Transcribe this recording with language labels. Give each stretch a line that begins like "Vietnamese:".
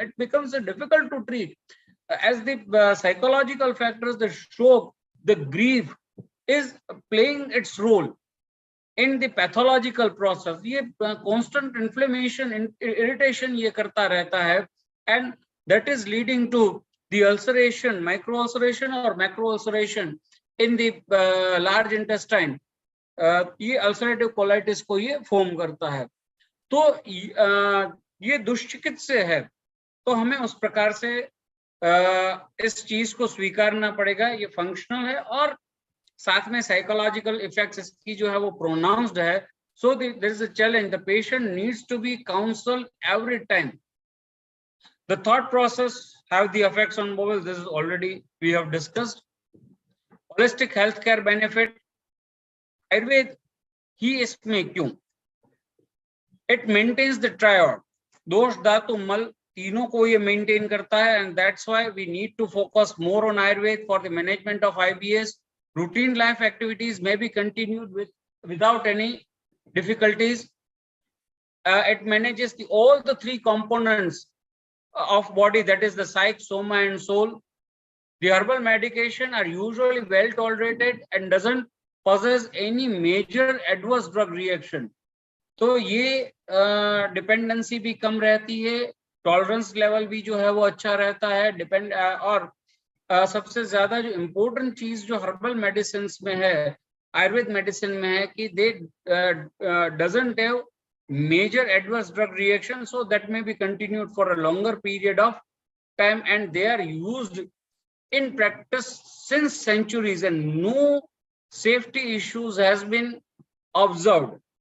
English: It becomes difficult to treat as the psychological factors, the shok, the grief is playing its role in the pathological process. ये constant inflammation, irritation
Hindi: ये करता रहता है,
English: and that is leading to the ulceration, micro ulceration or macro ulceration in the large intestine.
Hindi: ये ulcerative colitis को ये form करता है. तो ये दुष्चिकित्स्य है, तो हमें उस प्रकार से इस चीज को स्वीकारना पड़ेगा. ये फंक्शनल है और साथ में साइकोलॉजिकल इफेक्ट्स इसकी जो है वो प्रोनाउंस्ड है.
English: So there is a challenge. The patient needs to be counseled every time. The thought process have the effects on bowel. This is already we have discussed. Holistic healthcare benefit.
Hindi: Ayurveda ही इसमें क्यों?
English: It maintains the triad.
Hindi: दोष धातु मल तीनों को ये maintain करता है,
English: and that's why we need to focus more on Ayurveda for the management of IBS. Routine life activities may be continued without any difficulties. It manages all the three components of body, that is the psyche, soma and soul. The herbal medication are usually well tolerated and doesn't possess any major adverse drug reaction.
Hindi: तो ये dependency भी कम रहती है, tolerance level भी जो है वो अच्छा रहता है. और सबसे ज्यादा जो इम्पोर्टेंट चीज जो हर्बल मेडिसिन में है, आयुर्वेद मेडिसिन में है कि
English: They doesn't have major adverse drug reaction, so that may be continued for a longer period of time, and they are used in practice since centuries and no safety issues has been observed.